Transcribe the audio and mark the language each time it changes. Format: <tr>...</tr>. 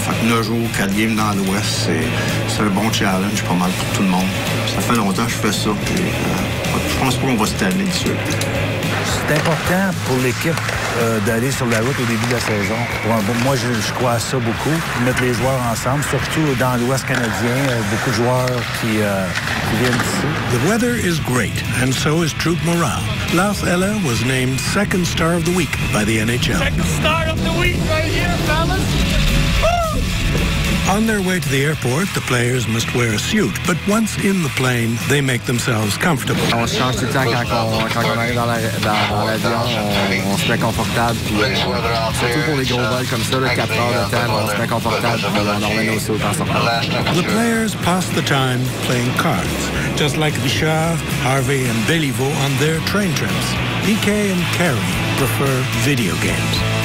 <fr>Fait que 9 jours, 4 games dans l'Ouest, c'est un bon challenge, pas mal pour tout le monde. Ça fait longtemps que je fais ça. Je pense pas qu'on va se tanner dessus. C'est important pour l'équipe d'aller sur la route au début de la saison. Moi, je crois à ça beaucoup, mettre les joueurs ensemble, surtout dans l'Ouest canadien, beaucoup de joueurs qui viennent d'ici.</fr> <en>The weather is great, and so is troop morale. Lars Eller was named second star of the week by the NHL. Second star of the week right here, fellas! Woo! On their way to the airport, the players must wear a suit, but once in the plane, they make themselves comfortable.</en> <fr>On se change tout le temps quand on arrive dans l'avion, on se met confortable. Puis, surtout pour les gros vols comme ça, 4 heures de temps, on se met confortable. Puis on emmène aussi au temps sortant.</fr> <en>The players pass the time playing cards, just like Richard, Harvey, and Béliveau on their train trips. PK and Carey prefer video games.</en>